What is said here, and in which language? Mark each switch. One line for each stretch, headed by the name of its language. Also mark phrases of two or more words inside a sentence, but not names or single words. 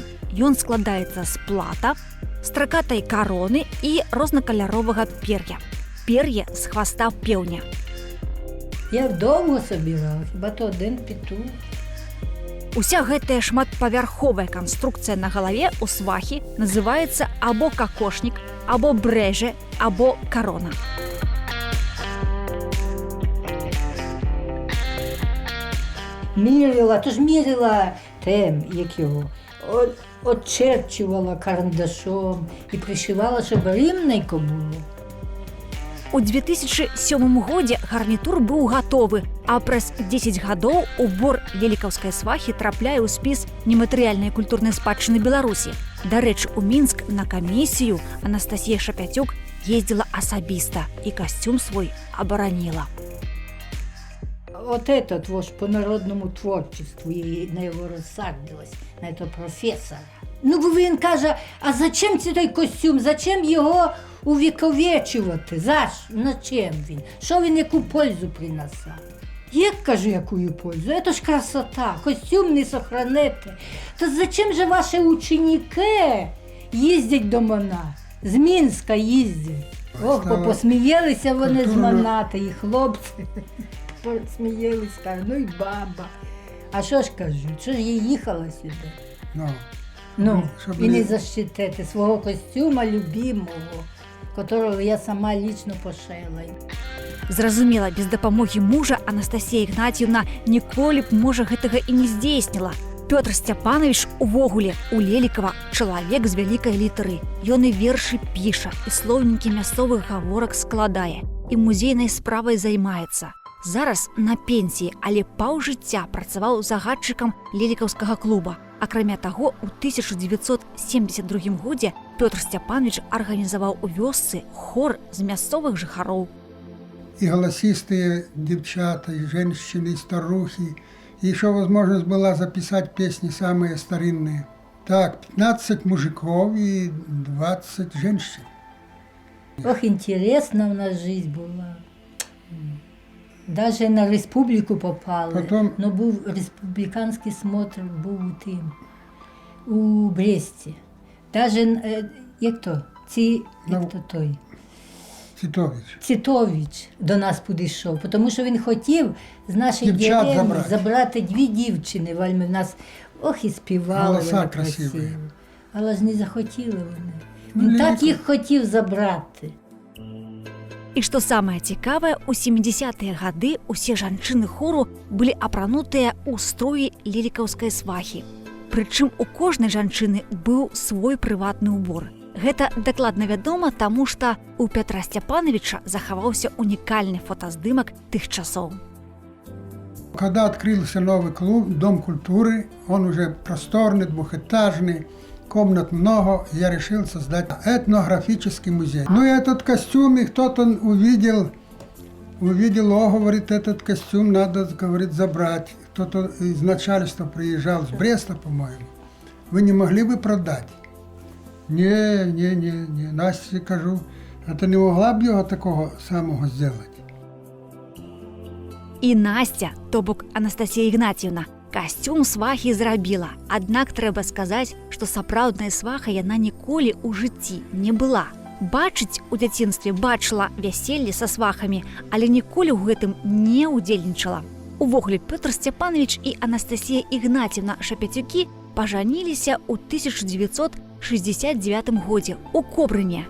Belarusian: Ён складаецца з плата, стракатай кароны і рознакаляровага пер'я. Пер'е з хваста пеўня.
Russian: Я дома собирала,
Ukrainian: хіба то один петух.
Belarusian: Уся гэтая шматпавярховая канструкцыя на галаве у свахі называецца або какошнік, або брэже, або карона.
Ukrainian: Мірила, то ж мірила тем, як його. Очерчувала карандашом і пришивала, щоб рівненько було.
Belarusian: У 2007 годзе гарнітур быў гатовы, а праз 10 гадоў убор лелікаўскай свахі трапляе ў спіс нематэрыяльнай культурнай спадчыны Беларусі. Дарэчы, у Мінск на камісію Анастасія Шапяцюк ездзіла асабіста і касцюм свой абараніла.
Russian: Вот этот ваш по народному творчеству,
Ukrainian: і на його розсадилась,
Russian: на этого професора.
Ukrainian: Ну, бо він каже, а зачем цей костюм, зачем його увіковечувати? На чим він? Що він, яку пользу принесе? Як, кажу, якую пользу? Це ж красота, костюм не сохранити. То зачем же ваші ученики їздять до Мона? З Мінська їздять. Ох, посміялися вони з Мона, і хлопці. Посміялись, кажуть, ну і баба. А що ж кажу, що ж я їхала сюди? І не защитити свого костюма любимого,
Russian: которого я сама лично пошила.
Belarusian: Зразумела, без дапамогі мужа Анастасія Ігнатіўна ніколі б, можа, гэтага і не здзейсніла. Пётр Сцяпанович увогуле у Лелікава чалавек з вялікай літары. Ён і вершы піша, і слоўнікі мясцовых гаворак складае, і музейнай справай займаецца. Зараз на пенсіі, але паўжыцця працаваў загадчыкам лелікаўскага клуба. Акрамя таго, у 1972 годзе Пётр Сцяпанович арганізаваў у вёсцы хор з мясцовых жыхароў.
Russian: И голосистые девчата, и женщины, и старухи. И еще возможность была записать песни самые старинные. Так, 15 мужиков и 20 женщин. Ох, интересно у нас жизнь была.
Ukrainian: Даже на республіку попали.
Russian: Потом...
Ukrainian: Но був республіканський смотр, був у Бресті. Даже, як то? Той? Цитович до нас підійшов, тому що він хотів з нашої деревні забрати 2 дівчини. В нас, ох, і співали. Голоса красиві. Але ж не захотіли вони. Він так їх хотів забрати.
Belarusian: І што самае цікавае, у 70-е гады усе жанчыны хору былі апранутыя ў строі лелікаўскай свахі. Прычым у кожнай жанчыны быў свой прыватны ўбор. Гэта дакладна вядома, таму што у Пятра Сцяпановича захаваўся унікальны фотаздымак тых часоў.
Russian: Когда открылся новый клуб, Дом культуры, он уже просторный, двухэтажный, комнат много, я решил создать этнографический музей. Ну и этот костюм, и кто-то увидел, говорит, этот костюм надо, говорит, забрать. Кто-то из начальства приезжал с Бреста, по-моему. Вы не могли бы продать?
Ukrainian: Не, Насте кажу, а ты не могла б його такого самого зробити?
Belarusian: І Настя, то бок Анастасія Ігнатівна, касцюм свахі зрабіла. Аднак трэба сказаць, што сапраўдная сваха яна ніколі ў жыцці не была. Бачыць у дзяцінстве бачыла вяселле са свахамі, але ніколі ў гэтым не ўдзельнічала. Увогуле, Пётр Сцяпанович і Анастасія Ігнатівна Шапецюкі пажаніліся ў 1969 годзе у Кобрыне.